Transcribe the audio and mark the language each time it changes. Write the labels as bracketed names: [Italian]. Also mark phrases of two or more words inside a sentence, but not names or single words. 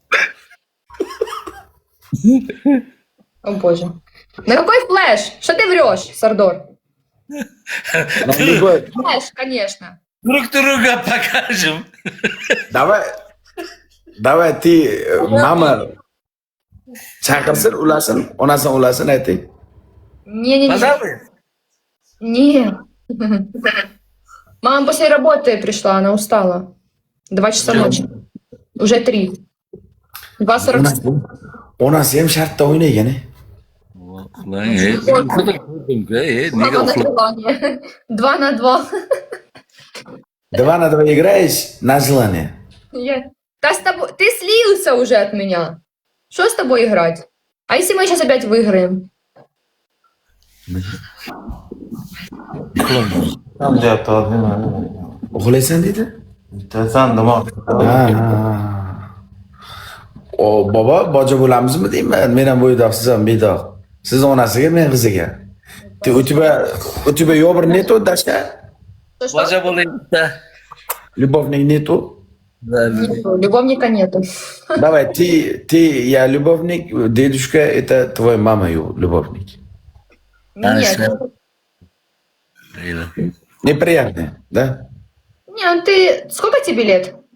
[Russian] О боже. На какой флеш? Что ты врешь, Сардор? Флеш, конечно. Друг друга покажем. Давай ты, мама, [Uzbek] chaqirsin, ulasin, onasini ulasin ayting. [Russian] Не-не-не. Позови. Не. Мама после работы пришла, она устала. 2 часа ночи. Уже 3. 2:40. [Uzbek] Onasi ham shartda o'ynagan. [Russian] Мама на желание. 2 на 2. 2 на 2 играешь на желание. Да с тобой... Ты слился уже от меня. Что с тобой играть? А если мы сейчас опять выиграем? [Uzbek] Tam deyapti odam. Uxlaysan deydi? Bittasan demoq. O bobo boja bo'lamizmi deyman. Men ham bo'ydoq, siz ham bedoq. Siz onasiga, men qiziga. [Russian] У тебя ёбр нету, Дашка? Что? [Uzbek] Boja bo'layapti. [Russian] Любовник нету? Любовника нету. Давай, ты, я любовник, дедушка, это твоя мама, любовник. Нет. Неприятно, да? Нет, ты... Сколько тебе лет?